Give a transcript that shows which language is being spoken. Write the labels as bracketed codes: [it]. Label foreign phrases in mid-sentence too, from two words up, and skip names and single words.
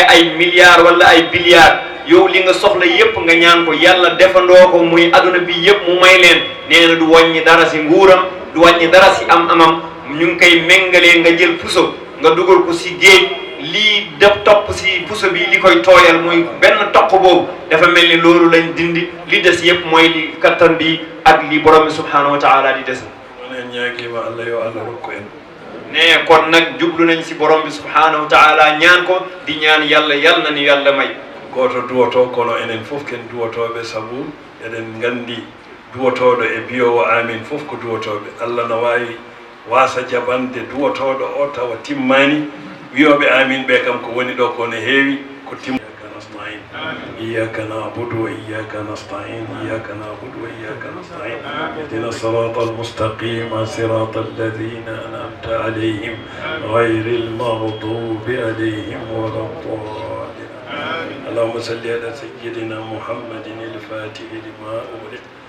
[wo] ay milliards wala ay billiards yow li nga soxla yëpp nga ñaan ko yàlla defandoo ko muy aduna bi yëpp mu may leen nee na du wàññi dara si nguuram du wàññi dara si am-amam ñu ngi koy méngalee nga jël puso nga dugal ko si géej lii def topp si puso bi li koy tooyal muy benn toq boobu dafa mel ni loolu lañ dindi li des yëpp mooy li kattan bi ak li borom bi [ar] سبحانه وتعالى [wo] di des [ff] onen ñaaguima Allah yo Allah rokku en [wo] ne kon nag jublu nañ si borom bi [ar] سبحانه وتعالى [wo] ñaan ko di ñaan yàlla yal na ni yàlla may [ff] goto duwoto kono enen fof ken duwotoɓe saabu eɗen gandi duwotoɗo e biyowo amin fof ko duwotoɓe Allah no wawi wasa jaɓande duwotoɗo o tawa timmani wiyoɓe amin ɓe kam ko woni ɗo kono heewi ko [ar] إياك نستعين إياك نعبد وإياك نستعين إياك نعبد وإياك نستعين اهدنا الصراط المستقيم صراط الذين أنعمت عليهم غير المغضوب عليهم ولا الضالين اللهم صل على سيدنا محمد الفاتح لما أغلق